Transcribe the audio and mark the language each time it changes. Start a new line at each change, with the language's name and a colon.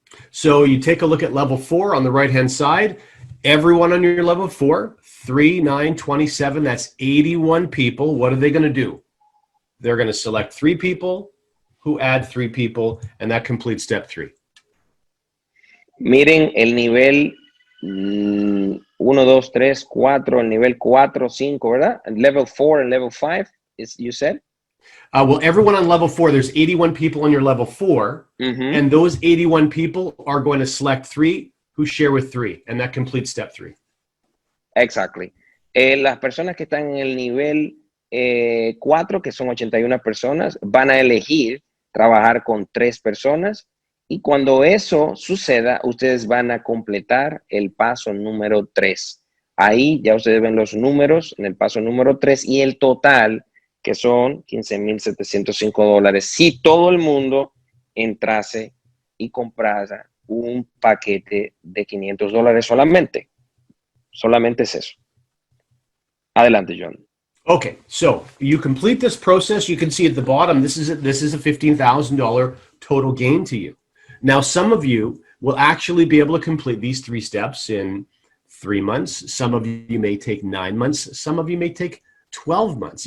English: So you take a look at level 4 on the right-hand side. Everyone on your level 4, 3, 9, 27, that's 81 people. What are they going to do? They're going to select 3 people who add 3 people, and that completes step 3.
Spanish: Miren el nivel 1, 2, 3, 4, el nivel 4, 5, ¿verdad?
English: And level 4 and level 5, you said? Well, everyone on level 4, there's 81 people on your level 4, and those 81 people are going to select 3 who share with 3, and that completes step 3. Exactly.
Spanish: Las personas que están en el nivel 4, que son 81 personas, van a elegir trabajar con 3 personas, y cuando eso suceda, ustedes van a completar el paso número 3. Ahí ya ustedes ven los números en el paso número 3 y el total, que son $15,705, si todo el mundo entrase y comprara un paquete de $500 solamente. Solamente es eso. Adelante, John.
English: Okay, so you complete this process. You can see at the bottom, this is a $15,000 total gain to you. Now, some of you will actually be able to complete these 3 steps in 3 months. Some of you may take 9 months. Some of you may take 12 months.